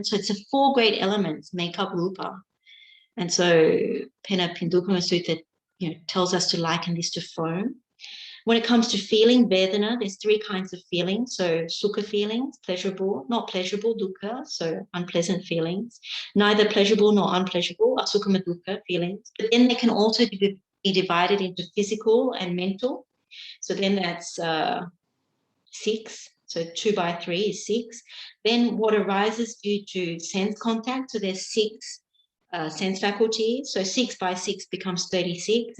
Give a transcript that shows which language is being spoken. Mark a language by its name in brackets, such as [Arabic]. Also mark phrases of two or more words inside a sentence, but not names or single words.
[English] So it's the 4 great elements make up rupa. And so Penapindupama Sutta, tells us to liken this to foam. When it comes to feeling, Vedana, there's 3 kinds of feelings. So sukha feelings, pleasurable, not pleasurable, dukkha, so unpleasant feelings. Neither pleasurable nor unpleasurable, [Pali] asukhama dukkha [English] feelings. But then they can also be divided into physical and mental. So then that's 6. So 2 by 3 is 6. Then what arises due to sense contact. So there's 6 sense faculties. So 6 by 6 becomes 36.